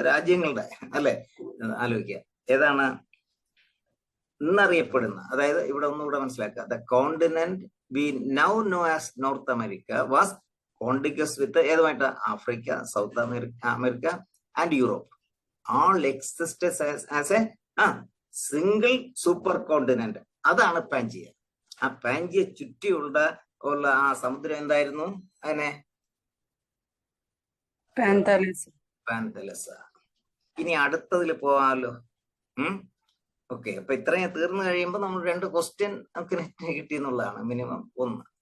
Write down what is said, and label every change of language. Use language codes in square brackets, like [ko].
[ml] രാജ്യങ്ങളുടെ അല്ലെ ആലോചിക്കുക. ഏതാണ് ഇന്നറിയപ്പെടുന്ന, അതായത് ഇവിടെ ഒന്നുകൂടെ മനസ്സിലാക്കുക, [en] the continent we now know as North America was contiguous with [ml] ഏതുമായിട്ട്? Africa, south America and Europe. [en] all existed as a [ml] single super continent. അതാണ് പാൻജിയ. ആ പാൻജിയ ചുറ്റിയുള്ള ആ സമുദ്രം എന്തായിരുന്നു? അതിനെ പാന്തലസ. ഇനി അടുത്തതിൽ പോവാമല്ലോ. ഓക്കെ, അപ്പൊ ഇത്രയും തീർന്നു കഴിയുമ്പോൾ നമ്മൾ 2 ക്വസ്റ്റ്യൻ നമുക്ക് കിട്ടി എന്നുള്ളതാണ്, മിനിമം 1.